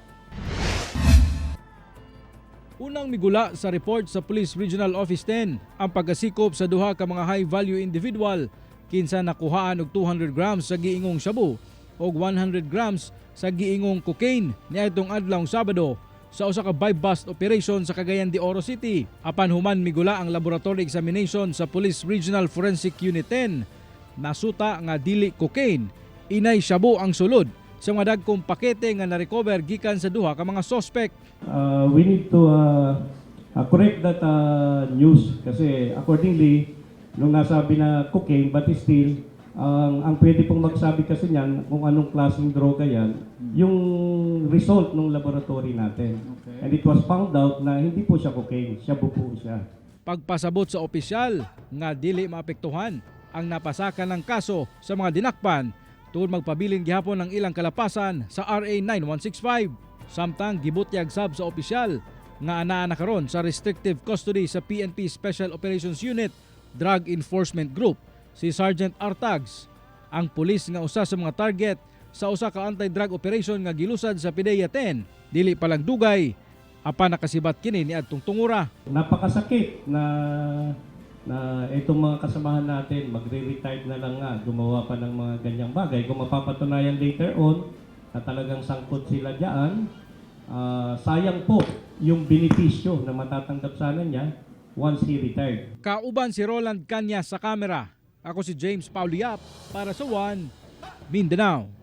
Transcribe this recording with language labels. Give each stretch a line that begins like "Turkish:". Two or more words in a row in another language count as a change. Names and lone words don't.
Cebuano: Unang migula sa report sa Police Regional Office 10 ang pagkasikop sa duha ka mga
English: high-value individual
Cebuano: kinsa nakuhaan og 200 grams sa giingong shabu og 100 grams sa giingong cocaine niadtong adlawng Sabado sa usa ka
English: buy-bust operation
Cebuano: sa Cagayan de Oro City. Apan human migula ang
English: laboratory examination
Cebuano: sa Police Regional Forensic Unit 10, nasuta nga dili cocaine, inay shabu ang sulod sa mga dagkong pakete nga na-recover gikan sa duha ka mga suspect.
English: We need to correct that news
Filipino: kasi accordingly nung nasabi na cocaine
English: but still
Filipino: ang pwede pong magsabi kasi niyan kung anong klaseng droga yan yung result ng laboratory natin. Okay.
English: And it was found out
Filipino: na hindi po siya cocaine, shabu po siya.
Cebuano: Pagpasabot sa opisyal nga dili maapektuhan ang napasakan ng kaso sa mga dinakpan tungod magpabilin gihapon ng ilang kalapasan sa RA 9165. Samtang gibutyag sab sa opisyal nga anaa na karon sa
English: restrictive custody
Cebuano: sa PNP Special Operations Unit Drug Enforcement Group si Sergeant Artags, ang pulis nga usa sa mga target sa usa ka
English: anti-drug operation
Cebuano: nga gilusad sa PDEA 10. Dili pa lang dugay, apan nakasibat kini niadtong tungura.
Filipino: Napakasakit na itong mga kasamahan natin magre-retire na lang nga, gumawa pa ng mga ganyang bagay. Kung mapapatunayan
English: later on
Filipino: na talagang sangkot sila diyan, sayang po yung benepisyo na matatanggap sana niya
English: once he retired.
Cebuano: Kauban si Roland Kanya sa kamera. Ako si James Paulo Yap para sa One Mindanao.